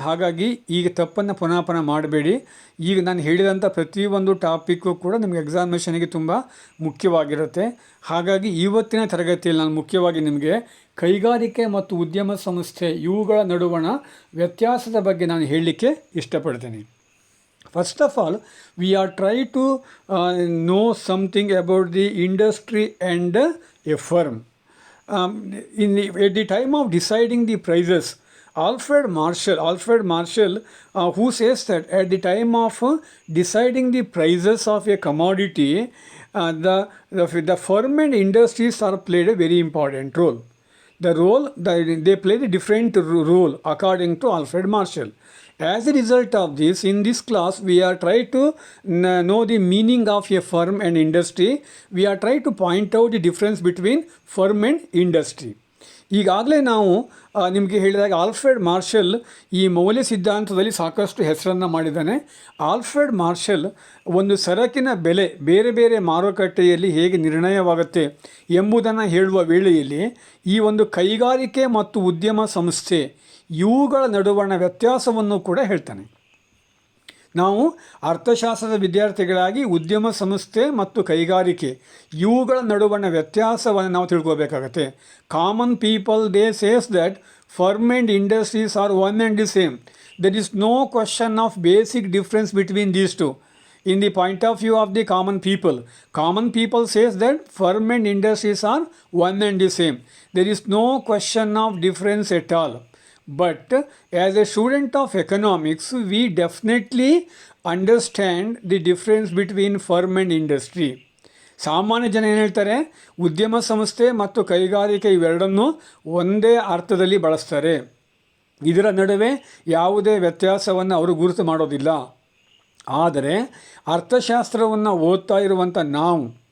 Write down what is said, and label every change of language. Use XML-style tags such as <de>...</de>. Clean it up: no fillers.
<kn>ಹಾಗಾಗಿ ಈಗ ತಪ್ಪನ್ನು ಪುನಃ ಮಾಡಬೇಡಿ. ಈಗ ನಾನು ಹೇಳಿದಂಥ ಪ್ರತಿಯೊಂದು ಟಾಪಿಕ್ಕು ಕೂಡ ನಿಮಗೆ ಎಕ್ಸಾಮಿನೇಷನ್ಗೆ ತುಂಬ ಮುಖ್ಯವಾಗಿರುತ್ತೆ. ಹಾಗಾಗಿ ಇವತ್ತಿನ ತರಗತಿಯಲ್ಲಿ ನಾನು ಮುಖ್ಯವಾಗಿ ನಿಮಗೆ ಕೈಗಾರಿಕೆ ಮತ್ತು ಉದ್ಯಮ ಸಂಸ್ಥೆ ಇವುಗಳ ನಡುವಣ ವ್ಯತ್ಯಾಸದ ಬಗ್ಗೆ ನಾನು ಹೇಳಲಿಕ್ಕೆ ಇಷ್ಟಪಡ್ತೇನೆ.</kn> <en>First of all, we are trying to know something about the industry and a firm. At the time of deciding the prices, Alfred Marshall, who says that at the time of deciding the prices of a commodity, the firm and industries are played a very important role. They played a different role according to Alfred Marshall. As a result of this, in this class, we are trying to know the meaning of a firm and industry. We are trying to point out the difference between firm and industry.</en> <kn>ಈಗಾಗಲೇ ನಾವು ನಿಮಗೆ ಹೇಳಿದಾಗ Alfred marshal ಈ ಮೌಲ್ಯ ಸಿದ್ಧಾಂತದಲ್ಲಿ ಸಾಕಷ್ಟು ಹೆಸರನ್ನು ಮಾಡಿದ್ದಾನೆ. ಆಲ್ಫ್ರೆಡ್ ಮಾರ್ಷಲ್ ಒಂದು ಸರಕಿನ ಬೆಲೆ ಬೇರೆ ಬೇರೆ ಮಾರುಕಟ್ಟೆಯಲ್ಲಿ ಹೇಗೆ ನಿರ್ಣಯವಾಗುತ್ತೆ ಎಂಬುದನ್ನು ಹೇಳುವ ವೇಳೆಯಲ್ಲಿ ಈ ಒಂದು ಕೈಗಾರಿಕೆ ಮತ್ತು ಉದ್ಯಮ ಸಂಸ್ಥೆ ಇವುಗಳ ನಡುವಣ ವ್ಯತ್ಯಾಸವನ್ನು ಕೂಡ ಹೇಳ್ತಾನೆ. ನಾವು ಅರ್ಥಶಾಸ್ತ್ರದ ವಿದ್ಯಾರ್ಥಿಗಳಾಗಿ ಉದ್ಯಮ ಸಂಸ್ಥೆ ಮತ್ತು ಕೈಗಾರಿಕೆ ಇವುಗಳ ನಡುವಣ ವ್ಯತ್ಯಾಸವನ್ನು ನಾವು ತಿಳ್ಕೋಬೇಕಾಗತ್ತೆ.</kn> <en>Common people they says that firm and industries are one and the same. There is no question of basic difference between these two. In the point of view of the common people says that firm and industries are one and the same. There is no question of difference at all. But as a student of economics, we definitely understand the difference between firm and industry.</en> <kn>ಸಾಮಾನ್ಯ ಜನ ಏನು ಹೇಳ್ತಾರೆ, ಉದ್ಯಮ ಸಂಸ್ಥೆ ಮತ್ತು ಕೈಗಾರಿಕೆ ಇವೆರಡನ್ನೂ ಒಂದೇ ಅರ್ಥದಲ್ಲಿ ಬಳಸ್ತಾರೆ. ಇದರ ನಡುವೆ ಯಾವುದೇ ವ್ಯತ್ಯಾಸವನ್ನು ಅವರು ಗುರುತು ಮಾಡೋದಿಲ್ಲ. ಆದರೆ ಅರ್ಥಶಾಸ್ತ್ರವನ್ನು ಓದ್ತಾ ಇರುವಂಥ ನಾವು</kn>